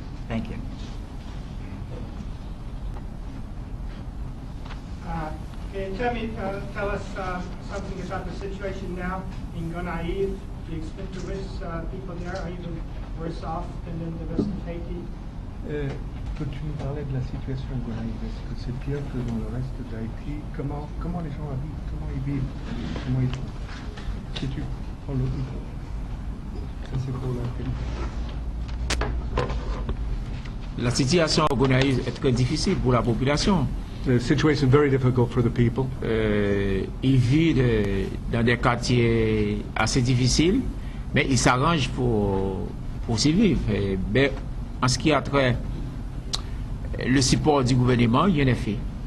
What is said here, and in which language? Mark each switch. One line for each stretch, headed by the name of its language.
English: Thank you. Can you tell us something about the situation now in Gonaïve? Do you expect the rest people there are even worse off than in the rest of Haiti?
French: Peux-tu nous parler de la situation en Gonaïve? Est-ce que c'est pire que dans le reste d'Haïti? Comment les gens vivent? Comment ils vivent? Comment ils font? Si tu prends le micro. Ça c'est pour La situation en Gonaïve est très difficile pour la population.
English: The situation is very difficult for the people.
French: Ils vivent dans des quartiers assez difficiles, mais ils s'arrangent pour survivre. Mais en ce qui a trait le support du gouvernement, rien n'est fait.